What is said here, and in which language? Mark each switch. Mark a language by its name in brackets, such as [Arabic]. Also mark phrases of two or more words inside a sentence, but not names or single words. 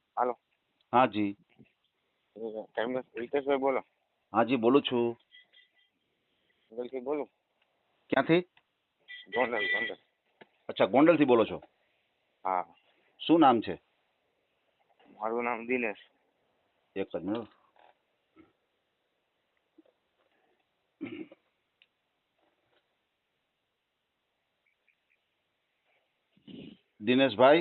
[Gujarati] હાલો. હા જી। ટાઈમલેસ હિતેશભાઈ બોલો. હા જી બોલું છું। ગોંડલથી બોલું. ક્યાં થી? ગોંડલ. અચ્છા ગોંડલ થી બોલો છો। હા, શું નામ છે? મારું નામ દિનેશ. એક જ મિનિટ. દિનેશ ભાઈ।